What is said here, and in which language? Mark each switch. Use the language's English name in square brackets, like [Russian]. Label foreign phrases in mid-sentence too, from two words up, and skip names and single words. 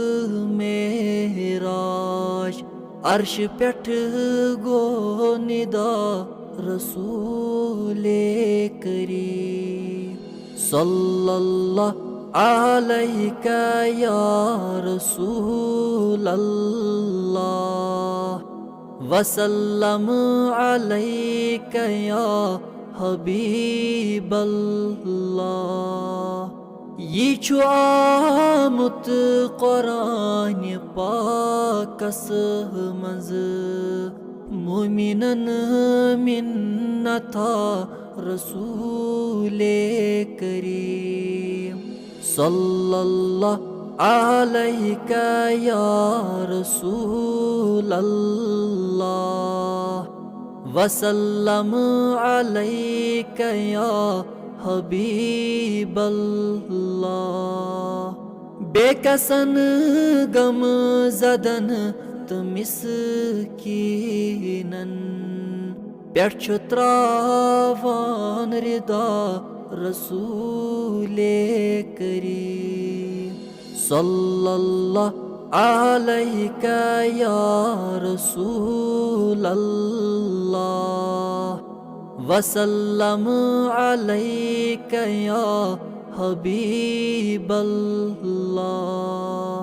[Kashmiri] معراج، عرش پٹھ گو ندا رسول کریم، [Arabic] صلی اللہ علیک یا رسول اللہ، وسلم علیک یا حبیب اللہ۔ [Kashmiri] یہ چھُ آمُت قرآن پاکس منٛز، مومنن مِنتھا رسول کریم، [Arabic] صلی اللہ علیک یا رسول اللہ، وسلم علیک یا حبیب اللہ۔ [Kashmiri] بے کسن غم زدن تہٕ مسکینن پٮ۪ٹھ چھُ تراوان ردا رسول کریم، [Arabic] صلی اللہ علیک یا رسول اللہ، وسلم علیک یا حبیب اللہ۔